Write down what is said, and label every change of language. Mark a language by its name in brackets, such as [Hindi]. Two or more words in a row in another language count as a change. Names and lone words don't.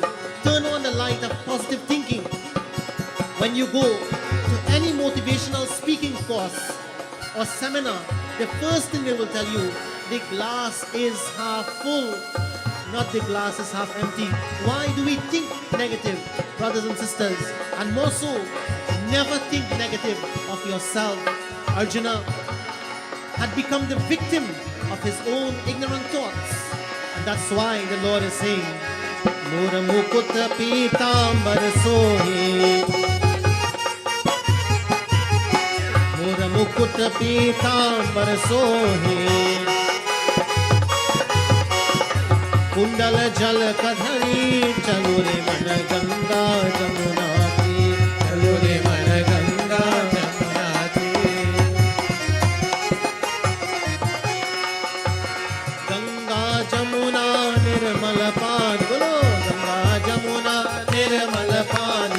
[English] Turn on the light of positive thinking. When you go to any motivational speaking course or seminar, the first thing they will tell you, the glass is half full, not the glass is half empty. Why do we think negative, brothers and sisters? And more so, never think negative of yourself. Arjuna had become the victim of his own ignorant thoughts. And that's why the Lord is saying, [Hindi] मोर मुकुट पीतांबर सोहे मोर मुकुट पीतांबर सोहे Mura mukut pitambar sohi कुंडल जल कधरी चलो रे मन गंगा जमुना तीर चलो रे मन गंगा जमुना तीर गंगा जमुना निर्मल पानी बोलो गंगा जमुना निर्मल पानी